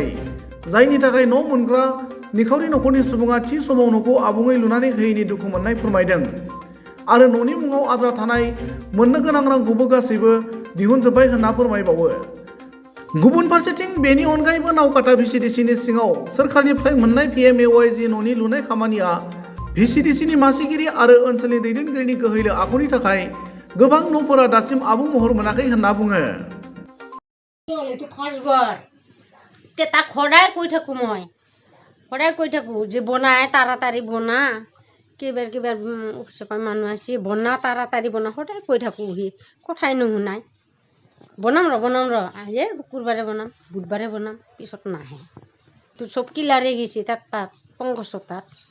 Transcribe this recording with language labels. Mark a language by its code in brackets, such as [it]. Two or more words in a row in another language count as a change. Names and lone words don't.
[brx] जायनि थाखाय न' मोनग्रा निखावरि नखरनि सुबुङा थि समाव न'खौ आबुङै लुनानै होयैनि दुखु मोननाय फोरमायदों आरो न'नि मुङाव आद्रा थानाय मोननो गोनां रांखौबो गासैबो दिहुनजोब्बाय होनना फोरमायबावो। गुबुन फारसेथिं बेनि अनगायैबो नावकाटा भिसिडिसिनि सिङाव सोरखारनिफ्राय मोननाय PMAYG न'नि लुनाय खामानिया भिसिडिसिनि मासिगिरि आरो ओनसोलनि दैदेनगिरिनि गोहैलो आखुनि थाखाय गोबां न'फोरा दासिम आबुं महर मोनाखै होनना बुङो। [as] সদায় কৈ থাকোঁ যে বনাই তাড়াতাড়ি বনা কিবাৰ ওচৰৰ মানুহ আছে বনা তাড়াতাড়ি বনা সদায় কৈ থাকোঁ সি কথাই নুশুনাই বনাম ৰ আহে শুকুৰবাৰে বনাম বুধবাৰে বনাম পিছত নাহে তো চব কিলাৰে গৈছে তাত পংকজৰ তাত